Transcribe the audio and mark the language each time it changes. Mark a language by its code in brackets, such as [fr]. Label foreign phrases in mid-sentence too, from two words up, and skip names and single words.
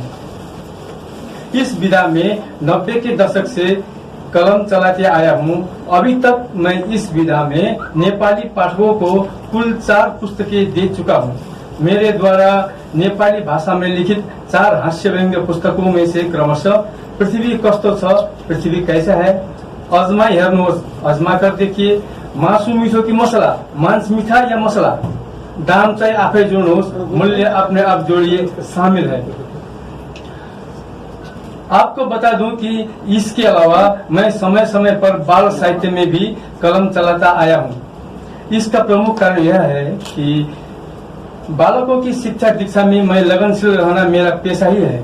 [hi] इस विधा में 90 के दशक से कलम चलाते आया हूँ। अभी तक मैं इस विधा में नेपाली पाठकों को कुल 4 पुस्तकें दे चुका हूँ। मेरे द्वारा नेपाली भाषा में लिखित 4 हास्य व्यंग्य पुस्तकों में से क्रमशः [ne] पृथ्वी कस्तो छ, [hi] पृथ्वी कैसा है, [ne] अजमाई हेर्नुहोस्, [hi] अजमा कर देखिए, [ne] मासु मिठो कि मसला, [hi] मांस मीठा या मसला, [ne] दाम चाहिँ आफै जोड्नुहोस्, [hi] मूल्य अपने आप जोड़िए शामिल है। आपको बता दूं कि इसके अलावा मैं समय समय पर बाल साहित्य में भी कलम चलाता आया हूं। इसका प्रमुख कारण यह है कि बालकों की शिक्षा दीक्षा में मैं लगनशील रहना मेरा पेशा ही है।